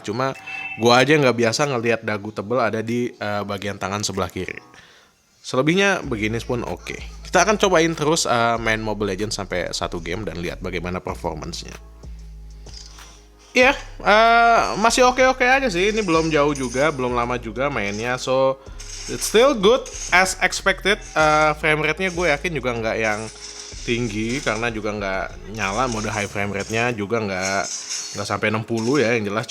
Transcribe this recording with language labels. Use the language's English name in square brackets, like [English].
[Indonesian] Cuma gua aja nggak biasa ngelihat dagu tebel ada di bagian tangan sebelah kiri. Selebihnya begini pun oke. Kita akan cobain terus main Mobile Legends sampai 1 game dan lihat bagaimana performance-nya. Iya, masih oke-oke aja sih. Ini belum jauh juga, belum lama juga mainnya. [English] So, it's still good as expected. [Indonesian] Frame rate-nya gue yakin juga nggak yang tinggi karena juga nggak nyala mode high frame rate-nya juga nggak sampai 60 ya yang jelas.